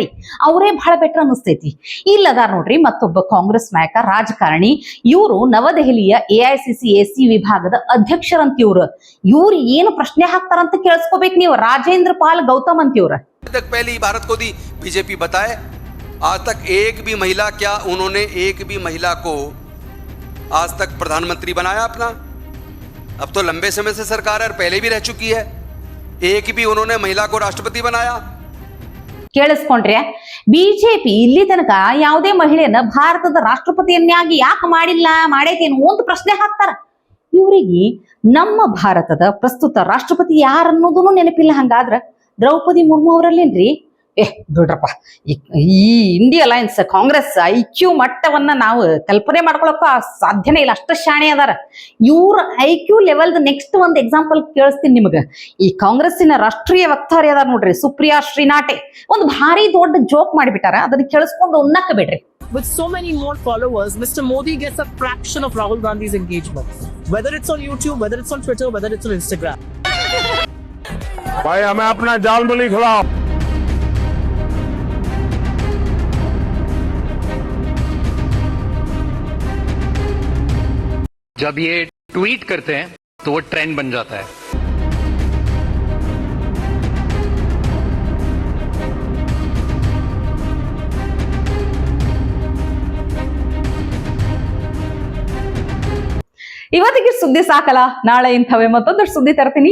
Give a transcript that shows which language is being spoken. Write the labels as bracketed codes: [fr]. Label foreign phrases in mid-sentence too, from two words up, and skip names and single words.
[kn] ಅವರೇ ಬಹಳ ಬೆಟ್ರ್ ಅನಿಸ್ತೈತಿ. ಇಲ್ಲದಾರ ನೋಡ್ರಿ ಮತ್ತೊಬ್ಬ ಕಾಂಗ್ರೆಸ್ ನಾಯಕ, ರಾಜಕಾರಣಿ. ಇವರು ನವದೆಹಲಿಯ AICC AC ವಿಭಾಗದ ಅಧ್ಯಕ್ಷರಂತ. ಇವ್ರು ಏನು ಪ್ರಶ್ನೆ ಹಾಕ್ತಾರಂತ ಕೇಳಿಸ್ಕೋಬೇಕು ನೀವು. ರಾಜೇಂದ್ರ ಪಾಲ್ ಗೌತಮ್ ಅಂತ ಇವ್ರ. [hi] पहली भारत को दी बीजेपी बताए, आज तक एक भी महिला, क्या उन्होंने एक भी महिला को आज तक प्रधानमंत्री बनाया अपना? अब तो लंबे समय से सरकार है, पहले भी रह चुकी है. एक भी उन्होंने महिला को राष्ट्रपति बनाया? [kn] ಕೇಳಿಸ್ಕೊಂಡ್ರೆ, ಬಿಜೆಪಿ ಇಲ್ಲಿ ತನಕ ಯಾವುದೇ ಮಹಿಳೆಯನ್ನ ಭಾರತದ ರಾಷ್ಟ್ರಪತಿಯನ್ನಾಗಿ ಯಾಕೆ ಮಾಡೈತೇನು ಅಂತ ಪ್ರಶ್ನೆ ಹಾಕ್ತಾರ. ಇವರಿಗೆ ನಮ್ಮ ಭಾರತದ ಪ್ರಸ್ತುತ ರಾಷ್ಟ್ರಪತಿ ಯಾರನ್ನೋದನ್ನು ನೆನಪಿಲ್ಲ. ಹಂಗಾದ್ರ ದ್ರೌಪದಿ ಮುರ್ಮು ಅವರಲ್ಲೇನ್ರಿ? ಬಿಡ್ರಪ್ಪ, ಈ ಇಂಡಿಯಾ ಅಲಯನ್ಸ್ ಕಾಂಗ್ರೆಸ್ IQ ಮಟ್ಟವನ್ನ ನಾವು ಕಲ್ಪನೆ ಮಾಡ್ಕೊಳಕ್ಕೂ ಸಾಧ್ಯನೇ ಇಲ್ಲ, ಅಷ್ಟು ಶಾಣೆ ಅದಾರ ಇವ್ರ IQ ಲೆವೆಲ್ದ. ನೆಕ್ಸ್ಟ್ ಒಂದು ಎಕ್ಸಾಂಪಲ್ ಕೇಳಿಸ್ತೀನಿ ನಿಮ್ಗೆ. ಈ ಕಾಂಗ್ರೆಸ್ಸಿನ ರಾಷ್ಟ್ರೀಯ ವಕ್ತಾರಿ ಅದಾರ ನೋಡ್ರಿ, ಸುಪ್ರಿಯಾ ಶ್ರೀನಾಟೆ, ಒಂದು ಭಾರಿ ದೊಡ್ಡ ಜೋಕ್ ಮಾಡಿಬಿಟ್ಟಾರ, ಅದನ್ನ ಕೇಳಿಸ್ಕೊಂಡು ಉನ್ನಕ್ಕ ಬಿಡ್ರಿ. [en] With so many more followers, Mr. Modi gets a fraction of Rahul Gandhi's engagement. Whether it's on YouTube, whether it's on Twitter, whether it's on Instagram. [hi] भाई हमें अपना जाल में नहीं खिलाओ। जब ये ट्वीट करते हैं तो वो ट्रेंड बन जाता है। [kn] ಇವತ್ತಿಗೆ ಸುದ್ದಿ ಸಾಕಲ್ಲ, ನಾಳೆ ಇಂಥವೇ ಮತ್ತೊಂದಷ್ಟು ಸುದ್ದಿ ತರ್ತೀನಿ.